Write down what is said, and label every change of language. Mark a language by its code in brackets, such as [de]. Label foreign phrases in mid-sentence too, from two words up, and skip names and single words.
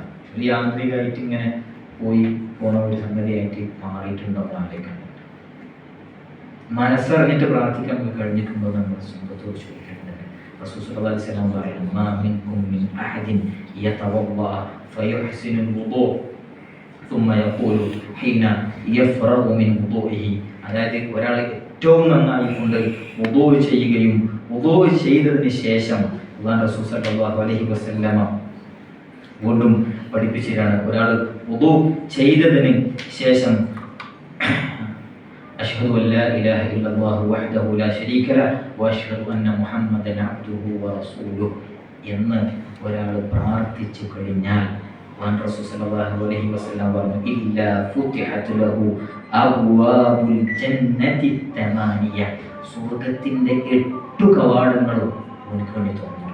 [ml] ഒരു യാന്ത്രികമായിട്ട് ഇങ്ങനെ പോണ ഒരു സംഗതിയായിട്ട് മാറിയിട്ടുണ്ടോ എന്ന് ആലോചിക്കണം. മനസ്സറിഞ്ഞിട്ട് പ്രാർത്ഥിക്കാൻ നമുക്ക് കഴിഞ്ഞിട്ടുണ്ടോ എന്ന് നമ്മൾ സ്വന്തത്തോട് ചോദിക്കേണ്ടത്. [ar] رسول صلى الله عليه وسلم [ml] പറയുന്നു, [ar] ما منكم من أحد يتوضأ فيحسن الوضوء ثم يقول حين يفرغ من وضوئه, [ml] അതായത് ഒരാൾ ഏറ്റവും നന്നായി കൊണ്ട് വുദൂ ചെയ്യുകയും വുദൂ ചെയ്തതിന് ശേഷം അല്ലാഹു [ar] رسول صلى الله عليه وسلم [ml] വീണ്ടും പഠിപ്പിച്ചതാണ്, ഒരാൾ വുദൂ ചെയ്തതിന് ശേഷം [ar] أشهد أن لا إله إلا الله وحده لا شريك له وأشهد أن محمدا عبده ورسوله [ml] എന്ന് ഒരാൾ പ്രാർത്ഥിച്ചു കഴിഞ്ഞാൽ [ar] رسول صلى الله عليه وسلم [ml] പറഞ്ഞു, [ar] إلا فتحت له أبواب الجنة الثمانية, [ml] സ്വർഗ്ഗത്തിന്റെ 8 കവാടങ്ങളും അവർക്ക് വേണ്ടി തുറന്നു.